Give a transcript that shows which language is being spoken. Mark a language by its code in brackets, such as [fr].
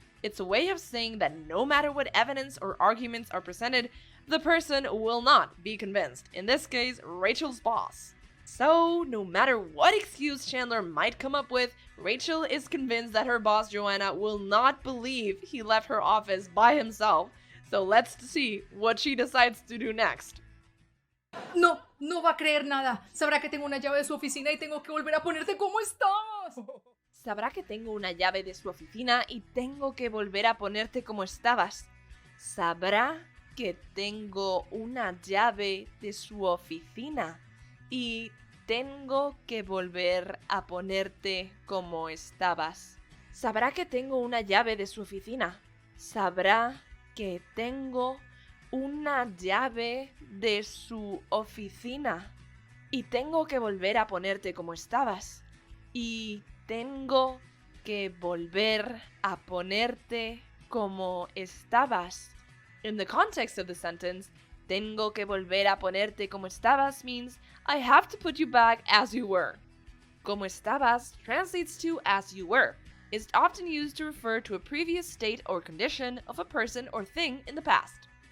[en] It's a way of saying that no matter what evidence or arguments are presented, the person will not be convinced, in this case, Rachel's boss. So, no matter what excuse Chandler might come up with, Rachel is convinced that her boss Joanna will not believe he left her office by himself, So let's see what she decides to do next. [es] No, no va a creer nada. Sabrá que tengo una llave de su oficina y tengo que volver a ponerte como estás. Sabrá que tengo una llave de su oficina y tengo que volver a ponerte como estabas. Sabrá que tengo una llave de su oficina y tengo que volver a ponerte como estabas. Sabrá que tengo una llave de su oficina. Sabrá que tengo una llave de su oficina y tengo que volver a ponerte como estabas. Y tengo que volver a ponerte como estabas. [en] In the context of the sentence, [es] tengo que volver a ponerte como estabas [en] means I have to put you back as you were. [es] Como estabas [en] translates to as you were. It's often used to refer to a previous state or condition of a person or thing in the past.